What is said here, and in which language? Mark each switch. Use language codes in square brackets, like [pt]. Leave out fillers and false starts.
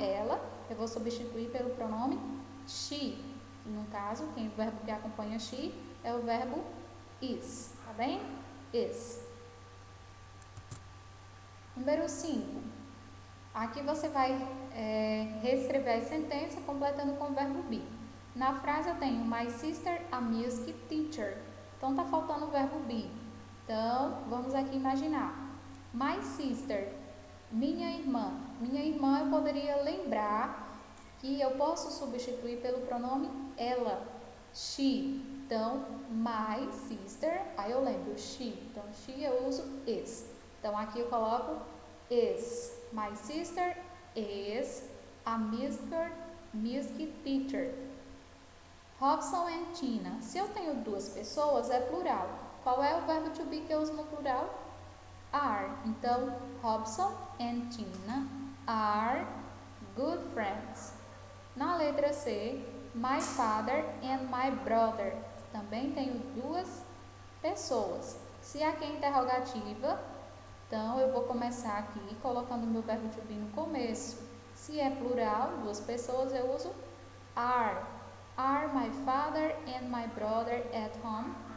[pt] Ela, eu vou substituir pelo pronome she. No caso, o verbo que acompanha she é o verbo is, tá bem? Is. Número 5. Aqui você vai reescrever a sentença completando com o verbo be. Na frase eu tenho [en] my sister a music teacher. [pt] Então tá faltando o verbo be. Então vamos aqui imaginar. My sister, minha irmã. Minha irmã eu poderia lembrar que eu posso substituir pelo pronome ela, she. Então my sister, aí eu lembro she. Então she eu uso is. Então aqui eu coloco is. [en] My sister is a music teacher. Robson and Tina. [pt] Se eu tenho duas pessoas, é plural. Qual é o verbo to be que eu uso no plural? [en] Are. [pt] Então, [en] Robson and Tina are good friends. [pt] Na letra C, [en] my father and my brother. [pt] Também tenho duas pessoas. Se aqui é interrogativa, então eu vou começar aqui colocando o meu verbo to be no começo. Se é plural, duas pessoas, eu uso are. [en] Are my father and my brother at home?